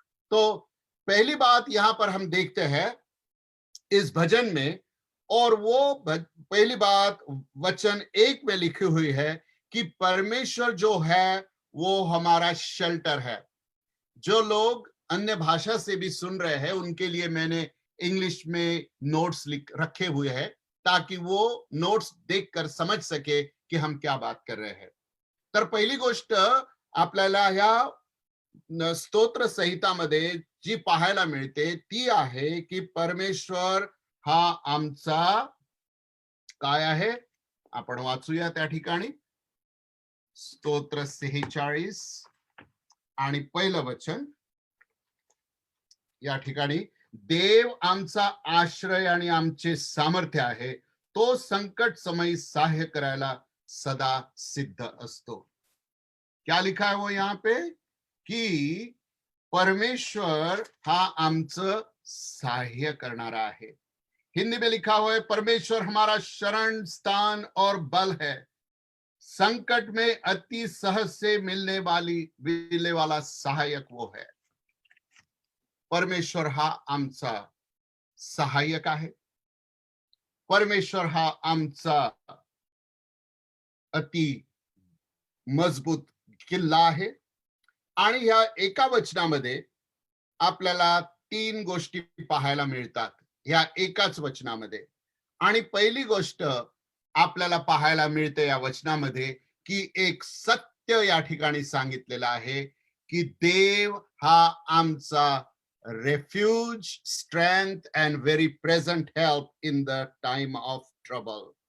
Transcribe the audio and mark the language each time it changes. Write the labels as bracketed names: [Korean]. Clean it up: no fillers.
[Hindi] तो पहली बात यहां पर हम देखते हैं इस भजन में, और वो पहली बात वचन 1 में लिखी हुई है कि परमेश्वर जो है वो हमारा शेल्टर है। जो लोग अन्य भाषा से भी सुन रहे हैं उनके लिए मैंने इंग्लिश में नोट्स लिख रखे हुए हैं, ताकि वो नोट्स देखकर समझ सके कि हम क्या बात कर रहे हैं। [Marathi] तर पहिली गोष्ट आपल्याला ह्या स्तोत्र संहितामध्ये जी पाहायला मिळते ती आहे की परमेश्वर हा आमचा काय आहे, आपण वाचूया त्या ठिकाणी स्तोत्र 46 आणि पहिलं वचन या ठिकाणी, देव आमचा आश्रय आणि आमचे सामर्थ्य आहे, तो संकट समय सहाय्य करायला सदा सिद्ध असतो। [Hindi] क्या लिखा है वो यहाँ पे कि [Marathi] परमेश्वर हा आमचं सहाय्य करणारा आहे। [Hindi] हिंदी में लिखा हुआ है परमेश्वर हमारा शरण स्थान और बल है, संकट में अति सहज से मिलने वाला सहायक वो है। [Marathi] परमेश्वर हा आमचा सहायक आहे। परमेश्वर हा आमचा अति मजबूत किल्ला आहे। आणि ह्या एका वचनामध्ये आपल्याला 3 गोष्टी पाहायला मिळतात ह्या एकाच वचनामध्ये। आणि पहिली गोष्ट आपल्याला पाहायला मिळते या वचनामध्ये की एक सत्य या ठिकाणी सांगितलेलं आहे की देव हा आमचा [English] refuge, strength and very present help in the time of trouble।